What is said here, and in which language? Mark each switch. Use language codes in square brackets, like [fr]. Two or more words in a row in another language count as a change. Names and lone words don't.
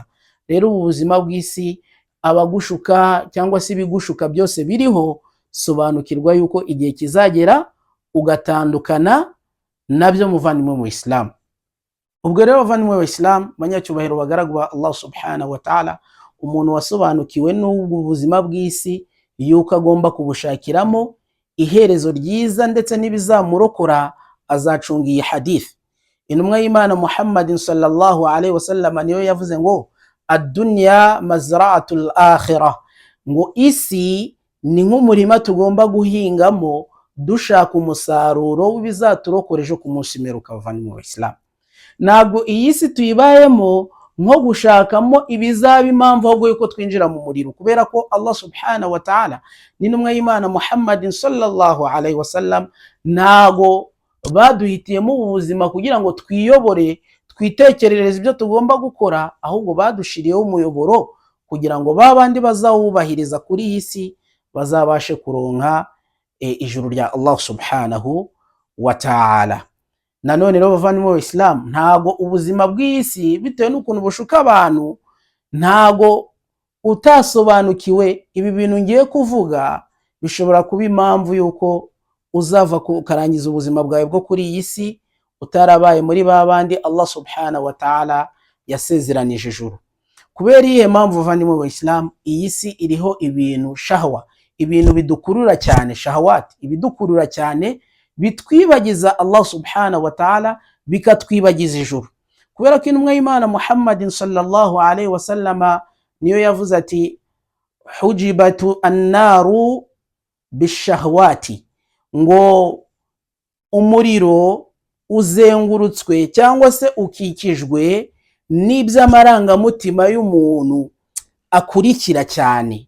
[rw] Rero ubu buzima bw'isi abagushuka cyangwa se ibigushuka byose biriho, sobanukirwa yuko igihe kizagera ugatandukana nabyo muvandimwe mu Islam. Ubwo rero bavandimwe b'Abayisilamu, banyacyubahiro bagaragu ba [ar] الله سبحانه وتعالى, [rw] umuntu wasobanukiwe n'ubwo buzima bw'isi yuko agomba kubushakiramo iherezo ryiza ndetse n'ibizamurokora, azacunga iyi hadith. Intumwa y'Imana [ar] محمدٍ صلى الله عليه وسلم [rw] niyo yavuze ngo [ar] الدنيا مزرعة الآخرة, [rw] ngo isi ni nk'umurima tugomba guhingamo dushaka umusaruro w'ibizaturokoreje ejo ku munsi imperuka abavandimwe b'Abayisilamu. Ntabwo iyi si tuyibayemo nko gushakamo ibizaba impamvu ahubwo yuko twinjira mu muriro, kubera ko [ar] الله سبحانه وتعالى [rw] n'intumwa y'Imana [ar] محمدٍ صلى الله عليه وسلم [rw] ntago baduhitiyemo ubuzima kugira ngo twiyobore twitekerereze ibyo tugomba gukora, ahubwo badushiriyeho umuyoboro kugira ngo babandi bazawubahiriza kuri iyi si bazabashe kuronka ijuru rya [ar] الله سبحانه وتعالى. [rw] Nanone rero bavandimwe b'Abayisilamu, ntago ubuzima bw'isi bitewe n'ukuntu bushuka abantu, ntago utasobanukiwe ibi bintu ngiye kuvuga bishobora kuba impamvu yuko uzava ukarangiza ubuzima bwawe bwo kuri iyi si utarabaye muri babandi [ar] الله سبحانه وتعالى [rw] yasezeranije ijuru. Kubera iyihe mpamvu bavandimwe b'Abayisilamu? Iyi si iriho ibintu shahwa, ibintu bidukurura cyane, shahawati, ibidukurura cyane bitwibagiza [ar] الله سبحانه وتعالى, [rw] bikatwibagiza ijuru. Kubera ko intumwa y'Imana [ar] محمدٍ صلى الله عليه وسلم [rw] niyo yavuze ati [ar] حجبت النار بالشهوات, [rw] ngo umuriro uzengurutswe cyangwa se ukikijwe n'iby'amarangamutima y'umuntu akurikira cyane.